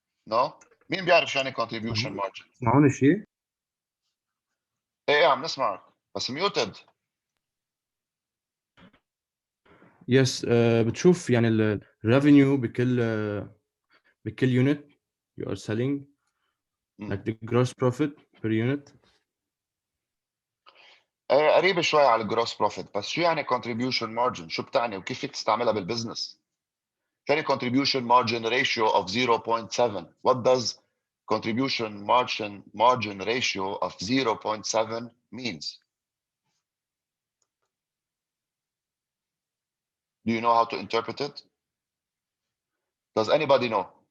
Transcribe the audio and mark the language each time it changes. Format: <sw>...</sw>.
<en>No?</en> <ar>مين بيعرف شو يعني contribution margin؟ تسمعوني شيء؟ ايه عم نسمعك بس muted. يس بتشوف يعني الريفينيو بكل يونت</ar> <en>you are selling like the gross profit per unit.</en> <ar>ايه قريب شوي على الجروس بروفيت بس شو يعني contribution margin؟ شو بتعني وكيف فيك تستعملها بالبزنس؟ شو يعني contribution margin ratio of 0.7?</ar> <en>What does contribution margin ratio of 0.7 means? Do you know how to interpret it? Does anybody know?</en>